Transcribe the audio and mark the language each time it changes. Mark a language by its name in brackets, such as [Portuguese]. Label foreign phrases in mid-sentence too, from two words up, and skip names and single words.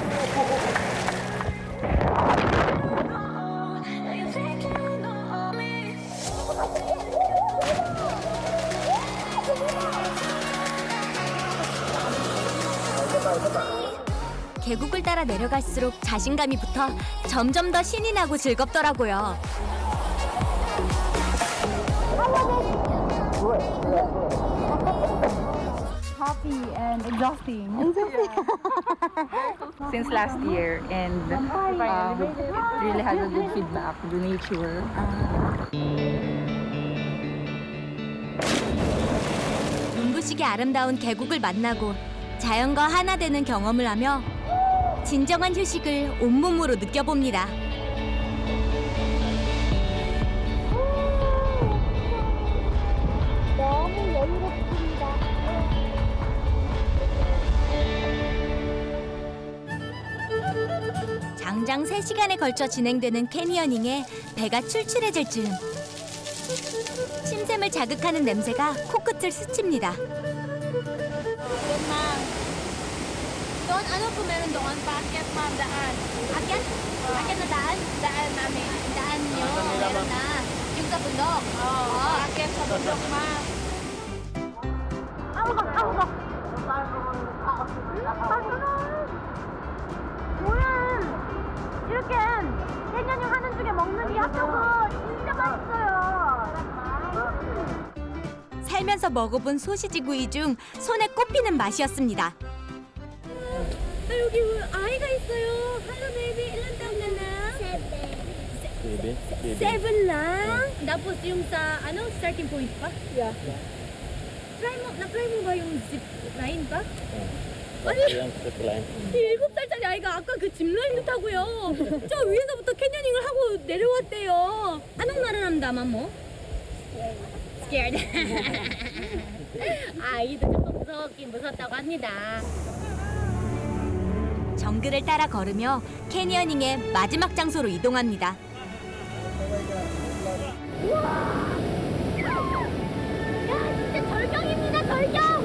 [Korean] 계곡을 따라 내려갈수록 자신감이 붙어 점점 더 신이 나고 즐겁더라고요. [English] Happy and exhausting. Since last year, and really had a good feedback. The nature. [Korean] 눈부시게 아름다운 계곡을 만나고 자연과 하나 되는 경험을 하며 진정한 휴식을 온몸으로 느껴봅니다. 장장 3시간에 걸쳐 진행되는 캐니어닝에 배가 출출해질 즈음 침샘을 자극하는 냄새가 코끝을 스칩니다. [Filipino] Doon, ano po meron doon? Paakyat, ma'am, daan. Akyat? Akyat na daan? Daan namin. Daan nyo. Meron na. Yung sa bundok. Oo. Akyat sa bundok, ma'am. [Korean] 뭐야? 이렇게 캐년닝 하는 중에 먹는 이 핫도그 진짜 맛있어요. 살면서 먹어본 소시지 구이 중 손에 꼽히는 맛이었습니다. 여기 아이가 있어요. [English] Hello, baby. [Filipino] Ilan taon ka na? 7 lang? Tapos yung sa, [English] starting point [Filipino] pa? [English] Yeah. [Filipino] Na-try mo ba yung [English] zip line [Filipino] pa? [Korean] 아니, 7살짜리 아이가 아까 그 짚라인도 타고요. 저 위에서부터 캐녀닝을 하고 내려왔대요. [Filipino] Anong nararamdaman mo? [English] Scared. [Korean] 아이도 조금 무섭다고 합니다. 정글을 따라 걸으며 캐니어닝의 마지막 장소로 이동합니다. 야, 진짜 절경입니다, 절경.